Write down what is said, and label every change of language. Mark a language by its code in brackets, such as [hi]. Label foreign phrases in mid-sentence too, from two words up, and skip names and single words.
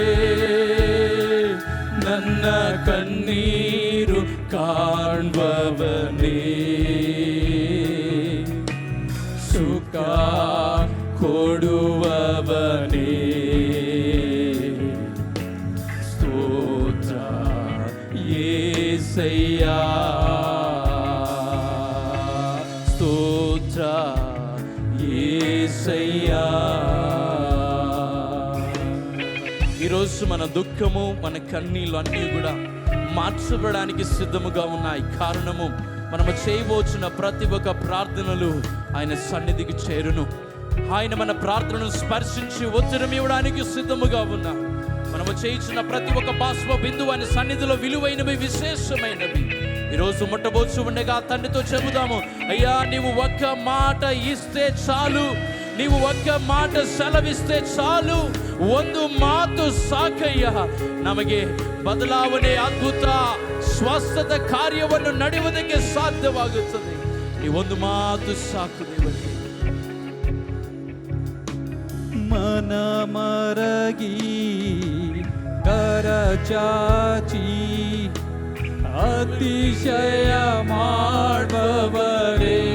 [kn] ನನ್ನ ಕಣ್ಣೀರು ಕಾಣುವವನೇ, ಸುಖ ಕೊಡುವವನೇ, ಸ್ತೋತ್ರ యేసయ్య, స్తోತ್ರ యేసయ్య. [te] ఈరోజు మన దుఃఖము, మన కన్నీళ్ళు అన్నీ కూడా మార్చబడడానికి సిద్ధముగా ఉన్నాయి. కారణము మనము చేయబోచున్న ప్రతి ఒక్క ప్రార్థనలు ఆయన సన్నిధికి చేరును. ఆయన మన ప్రార్థనను స్పర్శించి ఉత్తరం ఇవ్వడానికి సిద్ధముగా ఉన్నా. మనము చేయించిన ప్రతి ఒక్క బాష్ప బిందువు ఆయన సన్నిధిలో విలువైనవి, విశేషమైనవి. ఈరోజు ముట్టబోచు ఉండగా తండ్రితో చెబుదాము, అయ్యా నీవు ఒక్క మాట ఇస్తే చాలు, నీవు ఒక్క మాట సెలవిస్తే చాలు. [kn] ಒಂದು ಮಾತು ಸಾಕಯ್ಯ, ನಮಗೆ ಬದಲಾವಣೆ, ಅದ್ಭುತ, ಸ್ವಸ್ಥತ ಕಾರ್ಯವನ್ನು ನಡೆಯುವುದಕ್ಕೆ ಸಾಧ್ಯವಾಗುತ್ತದೆ. ಈ ಒಂದು ಮಾತು ಸಾಕು ದೇವರೇ. ಮನ ಮರಗಿ ಕರಚಾಚಿ ಅತಿಶಯ ಮಾಡುವವರೇ,